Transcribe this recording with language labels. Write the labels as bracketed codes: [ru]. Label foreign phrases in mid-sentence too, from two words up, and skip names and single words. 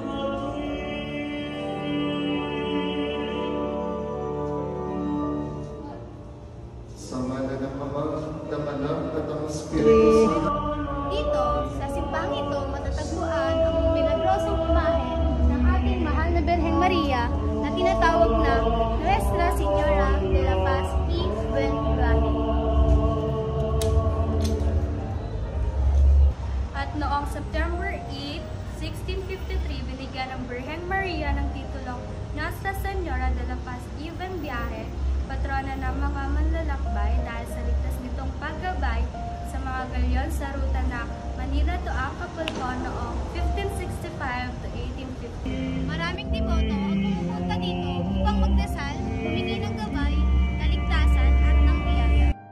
[tl] Dito, sa simbahang ito, matatagpuan ang milagrosong imahe ng ating mahal na Birheng Maria na tinatawag na Nuestra Señora de la Paz y Buen Viaje. At noong September 8, 1653, binigyan ng Birheng Maria ng titulong Nuestra Señora de la Paz y Buen Viaje, patrona ng mga manlalakbay dahil sa ligtas nitong paggabay sa mga galyon sa ruta ng Manila to Acapulco noong 1565 to 1850. Maraming deboto ang pumupunta dito upang magdasal, humingi ng gabay, kaligtasan at ng biyaya.